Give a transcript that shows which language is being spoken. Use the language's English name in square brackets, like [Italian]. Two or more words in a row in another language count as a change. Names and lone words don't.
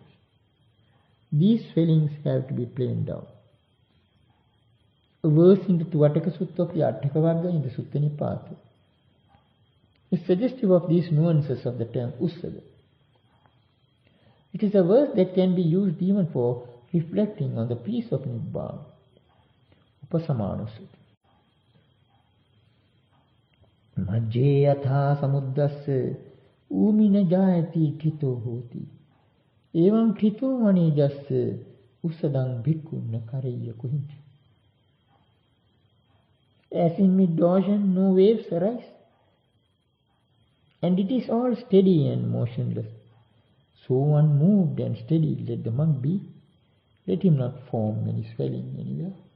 [English] These swellings have to be planed down. A verse in the Tuvataka Sutta of the Atthaka Vagga in the Sutta Nipata is suggestive of these nuances of the term ussaga. It is a verse that can be used even for reflecting on the peace of Nibbana, Upasamana Sutta. [Pali] Majje yatha samuddassa umina jayati thito hoti. Evam thito manejassa usadang bhikkhu na kareya kuhincha. [English] As in mid-ocean no waves arise, and it is all steady and motionless. So unmoved and steady let the monk be, let him not form any swelling anywhere.